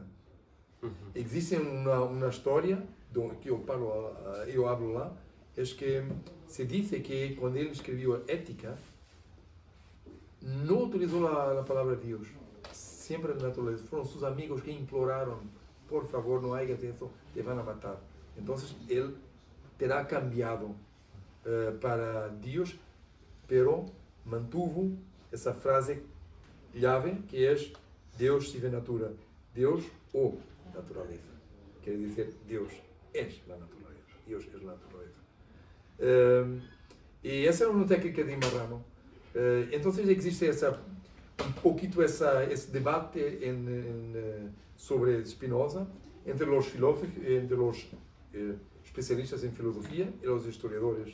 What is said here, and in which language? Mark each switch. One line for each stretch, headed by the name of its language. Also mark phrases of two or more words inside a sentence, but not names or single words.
Spanish: Existe una historia que yo hablo lá, es que se dice que cuando él escribió Ética, no utilizó la palabra Dios, siempre la naturaleza. Fueron sus amigos que imploraron, por favor, no hagas eso, te van a matar. Entonces él terá cambiado para Dios, pero mantuvo esa frase llave que es
Latin: Deus sive natura,
Spanish: Dios o naturaleza. Quiere decir, Dios es la naturaleza, Dios es la naturaleza. Y esa es una técnica de marrano. Entonces existe un poquito ese debate sobre Spinoza entre los filósofos, entre los especialistas en filosofía y los historiadores.